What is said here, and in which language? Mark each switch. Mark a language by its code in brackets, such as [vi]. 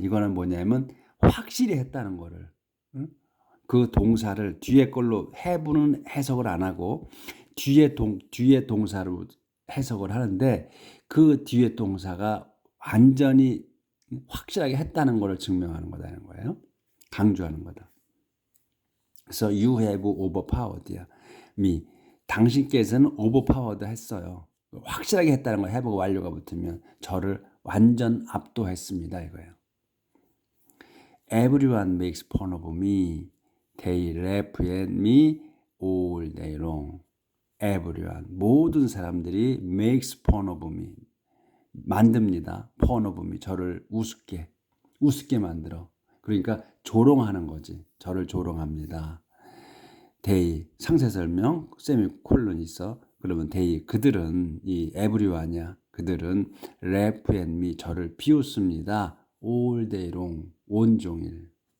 [ko] 이거는 뭐냐면 확실히 했다는 거를, 그 동사를 뒤에 걸로 have는 해석을 안 하고 뒤에 동사로 해석을 하는데, 그 뒤에 동사가 완전히 확실하게 했다는 것을 증명하는 거다는 거예요. 강조하는 거다. 그래서 [en] you have overpowered me, [ko] 당신께서는 overpowered 했어요. 확실하게 했다는 거예요. have가 완료가 붙으면 저를 완전 압도했습니다, 이거예요. [en] Everyone makes fun of me. They laugh at me all day long. [ko] Everyone, 모든 사람들이 [en] makes fun of me. [ko] 만듭니다. fun of me. 저를 우습게 만들어. 그러니까 조롱하는 거지. 저를 조롱합니다. they, 상세설명, 세미콜론이 있어. 그러면 they, 그들은, 이 everyone이야. 그들은 [en] laugh at me, [ko] 저를 비웃습니다. [en] all day long, [ko] 온종일.